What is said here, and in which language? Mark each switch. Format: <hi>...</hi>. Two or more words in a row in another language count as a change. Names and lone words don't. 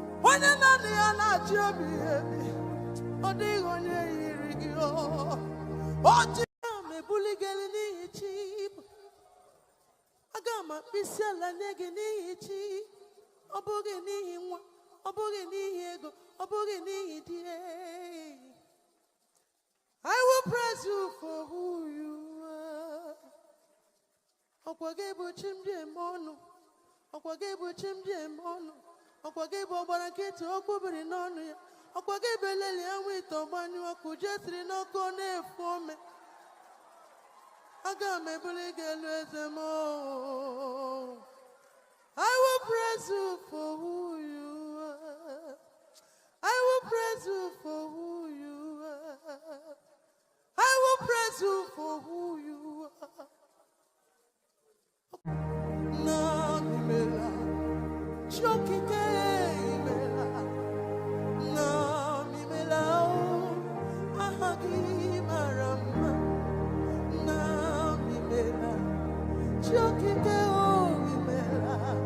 <ig>Onye naanị ya na-achị ebighị ebi, ọ dịghị onye yiri gị, o. O ji ya m ebuli gị elu n'ihi chi bụ. Aga m akpụ isi ala nye gị n'ihi chi. Ọ bụghị n'ihi nwa, ọ bụghị n'ihi ego, ọ bụghị n'ihi di.</ig> <en>I will praise you for who you are.</en> <ig>Ọkwa gị bụ chi m ji eme ọnụ. Ọkwa gị bụ chi m ji eme ọnụ. Ọkwa gị bụ ọgbara nkịtị okwu biri n'ọnụ ya. Ọkwa gị bụ eleli enwe ite ọgbanyụ ọkụ, je siri n'ọkụ ọ na-efu ome. Aga m ebuli gị elu eze m, oh.</ig> <en>I will praise you for who you are. I will praise you for who you are. I will praise you for who you are.</en> <ig>Na mi mela, chokike mela. Na mi mela o, aha gị mara mma. Na mi mela, chokike o mi mela.</ig>